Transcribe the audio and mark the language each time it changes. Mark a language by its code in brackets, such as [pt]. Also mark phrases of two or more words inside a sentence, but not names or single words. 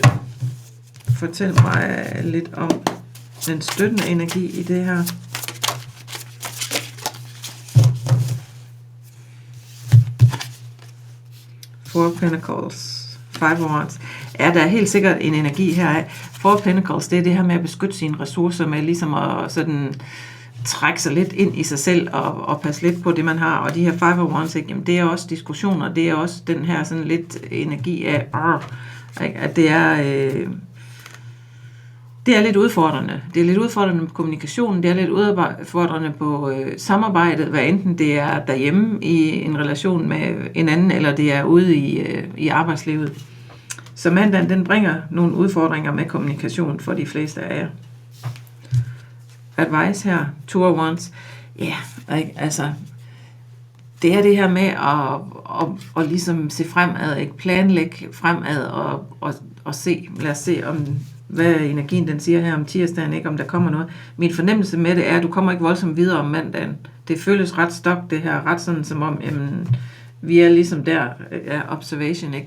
[da] Fortæl mig lidt om den støttende energi i det her. Four of Pentacles, Five of Wands. Ja, der er helt sikkert en energi her af. Four of Pentacles, det er det her med at beskytte sine ressourcer, med ligesom at sådan trække sig lidt ind i sig selv og passe lidt på det, man har. Og de her Five of Wands, jamen, det er også diskussioner, det er også den her sådan lidt energi af, at det er lidt udfordrende. Det er lidt udfordrende på kommunikationen, det er lidt udfordrende på samarbejdet, hvad enten det er derhjemme i en relation med en anden, eller det er ude i arbejdslivet. Så mandagen, den bringer nogle udfordringer med kommunikation for de fleste af jer. Advice her, Two of Wands. Ja, altså, det er det her med at ligesom se fremad, ikke? Planlægge fremad og se, lad os se om hvad energien den siger her om tirsdagen, ikke om der kommer noget. Min fornemmelse med det er, at du kommer ikke voldsomt videre om mandagen. Det føles ret stok, det her, ret sådan som om, jamen, vi er ligesom der, observation, ikke?